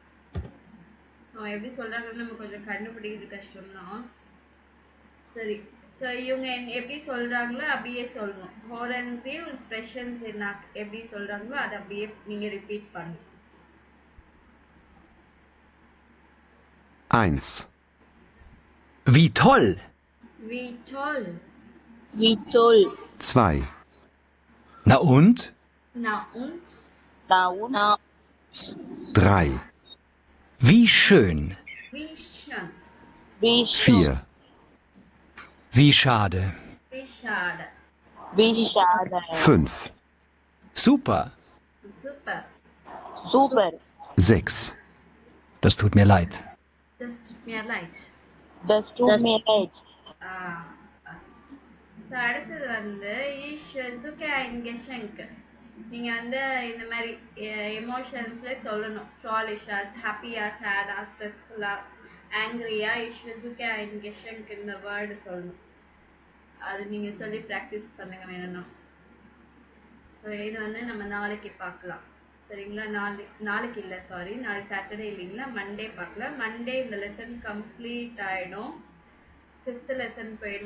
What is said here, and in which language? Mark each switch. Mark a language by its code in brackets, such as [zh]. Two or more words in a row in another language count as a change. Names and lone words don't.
[ta] அவங்க எப்படி சொல்றாங்கன்னு நம்ம கொஞ்சம் கண்டுபிடிக்கிறது கஷ்டம் தான். சரி, ஸோ இவங்க எப்படி சொல்கிறாங்களோ அப்படியே சொல்லணும். ஹோரன்சிவ் ஸ்பெஷன்ஸ் என்ன எப்படி சொல்கிறாங்களோ அதை அப்படியே நீங்கள் ரிப்பீட் பண்ணணும். [de] 1, Wie toll! Wie toll. Wie toll. 2, Na und? Na und? Na und? 3, Wie schön! Wie schön. Wie schön. 4, Wie schade! Wie schade. Wie schade. 5, Super! Super. Super. 6, Das tut mir leid. Das tut mir leid. Das tut mir leid. [ta] ஸோ அடுத்தது வந்து [de] ich suche ein Geschenk. [ta] நீங்கள் வந்து இந்த மாதிரி எமோஷன்ஸில் சொல்லணும். ஷாலிஷாஸ், ஹாப்பியா, சேடா, ஸ்ட்ரெஸ்ஃபுல்லா, ஆங்க்ரியா, [de] ich suche ein Geschenk [ta] இந்த வேர்டு சொல்லணும். அது நீங்கள் சொல்லி ப்ராக்டிஸ் பண்ணுங்க வேணும்னா. ஸோ இது வந்து நம்ம நாளைக்கு பார்க்கலாம். சரிங்களா? நாளைக்கு இல்லை, சாரி, நாளைக்கு சாட்டர்டே இல்லைங்களா, மண்டே பார்க்கலாம். மண்டே இந்த [en] lesson complete [ta] ஆகிடும். 5th லெசன் போயிடுவோம்.